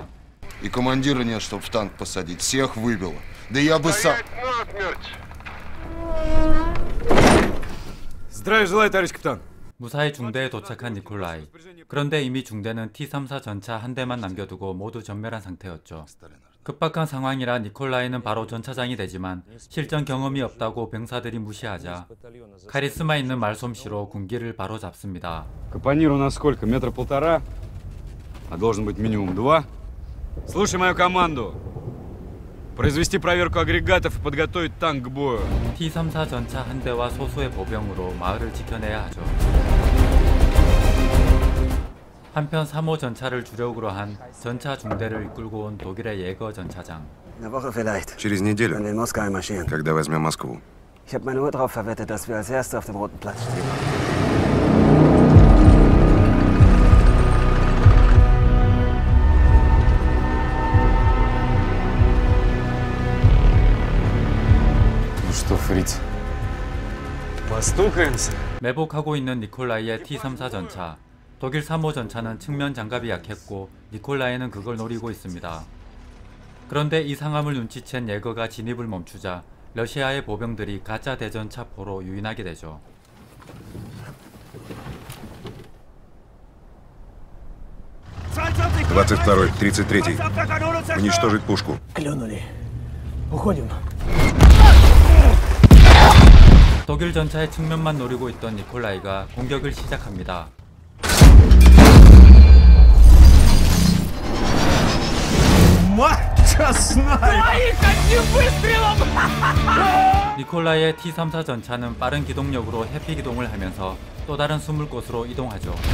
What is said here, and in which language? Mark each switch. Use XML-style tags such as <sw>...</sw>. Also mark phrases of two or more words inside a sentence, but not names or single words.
<ru>И командира нет, чтоб в танк посадить. Всех выбило. Да я бы сам... Здравия желаю, товарищ капитан.</ru> <ko>무사히 중대에 도착한 니콜라이. 그런데 이미 중대는 T-34 전차 한 대만 남겨두고 모두 전멸한 상태였죠. 급박한 상황이라 니콜라이는 바로 전차장이 되지만 실전 경험이 없다고 병사들이 무시하자 카리스마 있는 말솜씨로 군기를 바로 잡습니다.</ko> <ru>Капонир у нас сколько? Метра полтора? А должен быть минимум 2. Слушай мою команду. Произвести проверку агрегатов и подготовить танк к бою.</ru> <ko>T-34 전차 한 대와 소수의 보병으로 마을을 지켜내야 하죠. 한편 3호 전차를 주력으로 한 전차 중대를 이끌고 온 독일의 예거 전차장.</ko> <ru>Через неделю, когда возьмем Москву.</ru> <de>Ich habe meine Uhr darauf verwettet, dass wir als Erste auf dem Roten Platz stehen.</de> <ru>Ну что, фриц, постукаемся?</ru> <ko>매복하고 있는 니콜라이의 T-34 전차. 독일 3호 전차는 측면 장갑이 약했고 니콜라이는 그걸 노리고 있습니다. 그런데 이 상황을 눈치챈 예거가 진입을 멈추자 러시아의 보병들이 가짜 대전차포로 유인하게 되죠.</ko> <ru>(22-й, 33-й). Уничтожить пушку. Клюнули. Уходим.</ru> <ko>독일 전차의 측면만 노리고 있던 니콜라이가 공격을 시작합니다. 니콜라이의 T-34 전차는 빠른 기동력으로 회피 기동을 하면서 또 다른 숨을 곳으로 이동하죠.</ko>